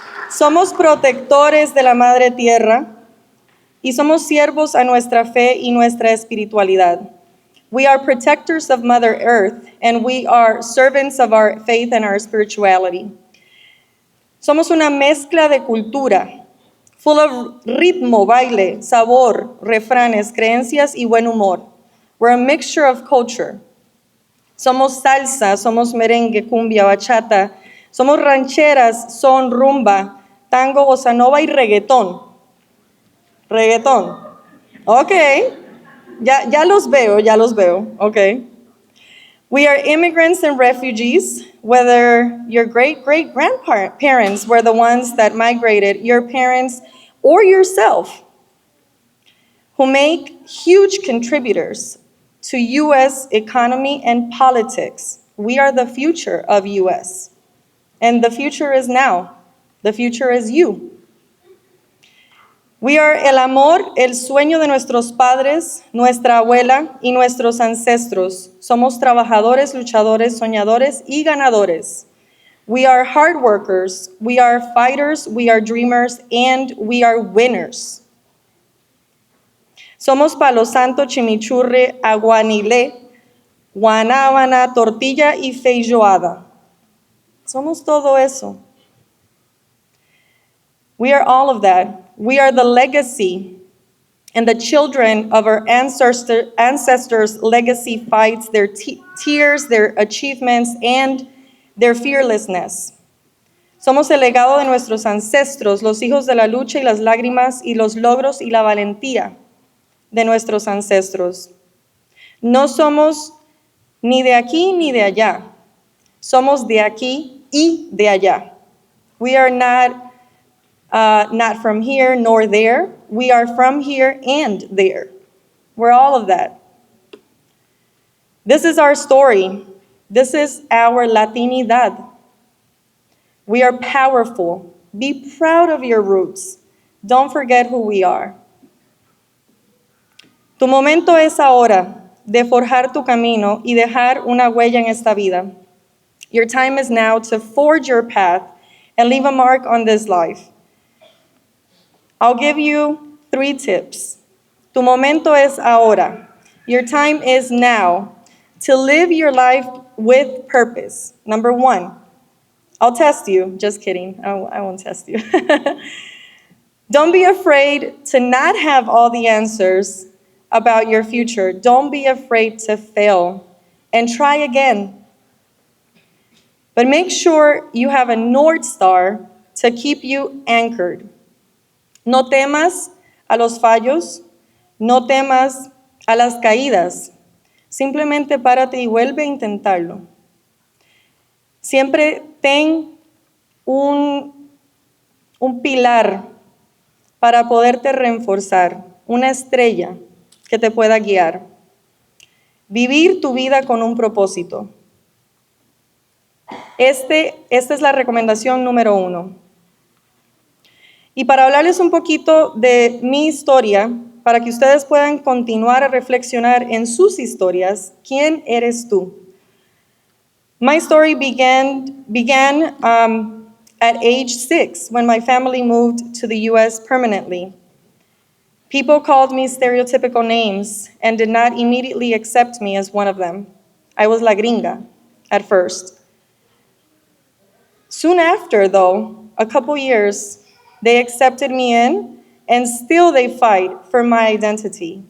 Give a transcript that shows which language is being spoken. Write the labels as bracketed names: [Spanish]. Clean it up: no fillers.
[Spanish] Somos protectores de la Madre Tierra y somos siervos a nuestra fe y nuestra espiritualidad. [English] We are protectors of Mother Earth and we are servants of our faith and our spirituality. [Spanish] Somos una mezcla de cultura, [English] full of [Spanish] ritmo, baile, sabor, refranes, creencias y buen humor. [English] We're a mixture of culture. [Spanish] Somos salsa, somos merengue, cumbia, bachata, somos rancheras, son, rumba, tango, bossa nova y reggaetón. Reggaetón. Ok. Ya los veo. Ok. [English] We are immigrants and refugees, whether your great-great-grandparents were the ones that migrated, your parents, or yourself, who make huge contributors to U.S. economy and politics. We are the future of U.S. And the future is now. The future is you. We are [Spanish] el amor, el sueño de nuestros padres, nuestra abuela y nuestros ancestros. Somos trabajadores, luchadores, soñadores y ganadores. [English] We are hard workers, we are fighters, we are dreamers, and we are winners. [Spanish] Somos palo santo, chimichurri, aguanile, guanábana, tortilla y feijoada. Somos todo eso. [English] We are all of that. We are the legacy and the children of our ancestors' legacy fights, their tears, their achievements, and their fearlessness. [Spanish] Somos el legado de nuestros ancestros, los hijos de la lucha y las lágrimas y los logros y la valentía de nuestros ancestros. No somos ni de aquí ni de allá. Somos de aquí y de allá. [English] We are not from here nor there. We are from here and there. We're all of that. This is our story. This is our Latinidad. We are powerful. Be proud of your roots. Don't forget who we are. [Spanish] Tu momento es ahora de forjar tu camino y dejar una huella en esta vida. [English] Your time is now to forge your path and leave a mark on this life. I'll give you 3 tips. [Spanish] Tu momento es ahora. [English] Your time is now to live your life with purpose. Number 1, I'll test you. Just kidding. I won't test you. Don't be afraid to not have all the answers about your future. Don't be afraid to fail and try again. But make sure you have a North Star to keep you anchored. [Spanish] No temas a los fallos, no temas a las caídas. Simplemente párate y vuelve a intentarlo. Siempre ten un pilar para poderte reforzar, una estrella que te pueda guiar. Vivir tu vida con un propósito. Esta es la recomendación número 1. Y para hablarles un poquito de mi historia, para que ustedes puedan continuar a reflexionar en sus historias, ¿quién eres tú? [English] My story began at age 6 when my family moved to the U.S. permanently. People called me stereotypical names and did not immediately accept me as one of them. I was la gringa at first. Soon after, though, a couple years, they accepted me in, and still they fight for my identity.